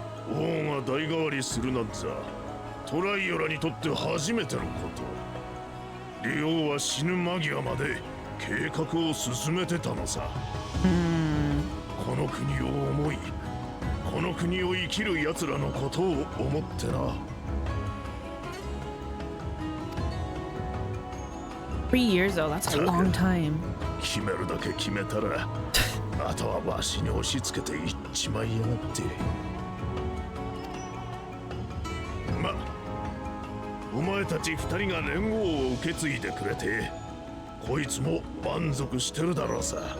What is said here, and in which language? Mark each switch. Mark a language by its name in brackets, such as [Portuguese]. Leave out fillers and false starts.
[Japanese] 王が代替わりするなんざトライオラにとって初めてのこと。リオは死ぬ間際まで計画を進めてたのさ。この国を思いこの国を生きる奴らのことを思ってな。 [English] 3 years though, that's a long time. [Japanese] 決めるだけ決めたらあとはわしに押し付けていっちまいやがって。ま、お前たち2人が連合を受け継いでくれてこいつも満足してるだろうさ。